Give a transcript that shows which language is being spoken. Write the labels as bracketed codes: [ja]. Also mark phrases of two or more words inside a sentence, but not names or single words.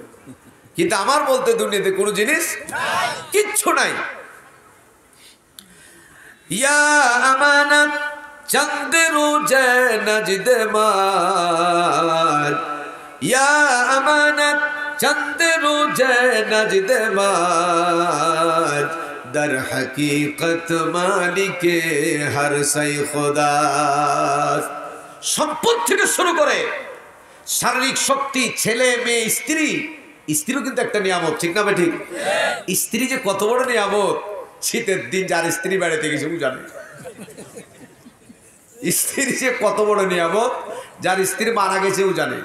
[bn] কিন্তু আমার বলতে দুনিয়াতে কোনো জিনিস কিচ্ছু নাই। [fa] این امانت چند روزه نزد ماست، این امانت چند روزه نزد ماست, در حقیقت مالک ہر سئی خدا। [bn] সম্পদ থেকে শুরু করে শারীরিক শক্তি, ছেলে মেয়ে, স্ত্রীও কিন্তু একটা নিয়ামত, ঠিক না ঠিক? স্ত্রী যে কত বড় নিয়ামত, শীতের দিন যার স্ত্রী বাড়িতে গেছে ও জানে স্ত্রী যে কত বড় নিয়ামত, যার স্ত্রী মারা গেছে ও জানে।